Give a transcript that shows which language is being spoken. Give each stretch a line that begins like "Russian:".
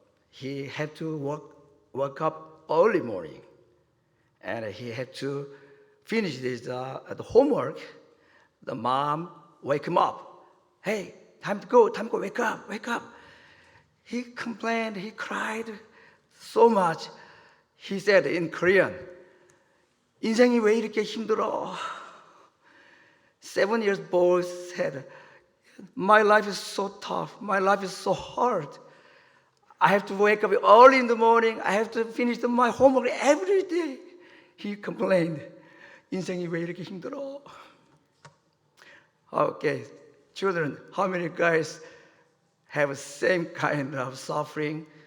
English: He had to wake up early morning, and he had to finish his the homework. The mom wake him up. Hey, time to go, wake up. He complained, he cried so much. He said in Korean,
Korean: 인생이 왜 이렇게 힘들어?
English: 7 years boy said, my life is so tough. My life is so hard. I have to wake up early in the morning. I have to finish my homework every day. He complained,
Korean: 인생이 왜 이렇게 힘들어?
English: Okay, children, how many guys have the same kind of suffering?